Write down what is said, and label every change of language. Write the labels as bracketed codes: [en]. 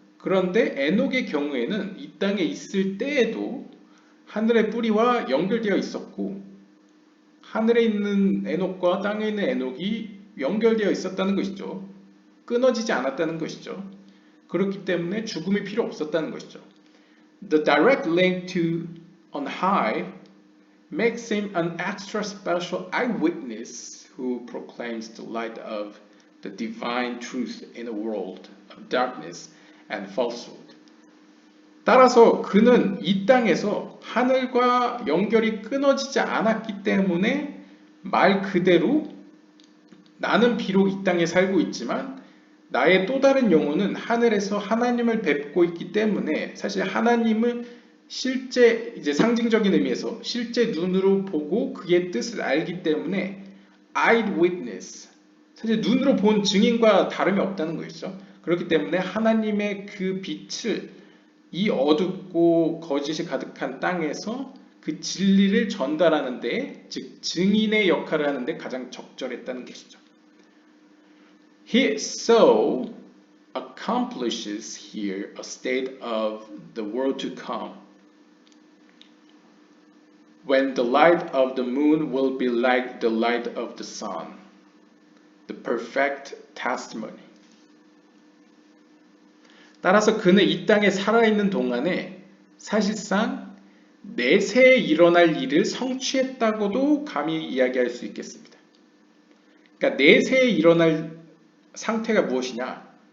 [ko] 그런데 에녹의 경우에는 이 땅에 있을 때에도 하늘의 뿌리와 연결되어 있었고 하늘에 있는 에녹과 땅에 있는 에녹이 연결되어 있었다는 것이죠. 끊어지지 않았다는 것이죠. 그렇기 때문에 죽음이 필요 없었다는 것이죠. [en] The direct link to on high makes him an extra special eyewitness who proclaims the light of the divine truth in a world of darkness and falsehood. [ko] 따라서 그는 이 땅에서 하늘과 연결이 끊어지지 않았기 때문에 말 그대로 나는 비록 이 땅에 살고 있지만 나의 또 다른 영혼은 하늘에서 하나님을 뵙고 있기 때문에 사실 하나님을 실제 이제 상징적인 의미에서 실제 눈으로 보고 그의 뜻을 알기 때문에 eyewitness 사실 눈으로 본 증인과 다름이 없다는 것이죠. 그렇기 때문에 하나님의 그 빛을 이 어둡고 거짓이 가득한 땅에서 그 진리를 전달하는 데, 즉 증인의 역할을 하는 데 가장 적절했다는 것이죠. [en] He so accomplishes here a state of the world to come, when the light of the moon will be like the light of the sun, the perfect testimony. [ko] 따라서 그는 이 땅에 살아있는 동안에 사실상 내세에 일어날 일을 성취했다고도 감히 이야기할 수 있겠습니다. 그러니까 내세에 일어날 상태가 무엇이냐?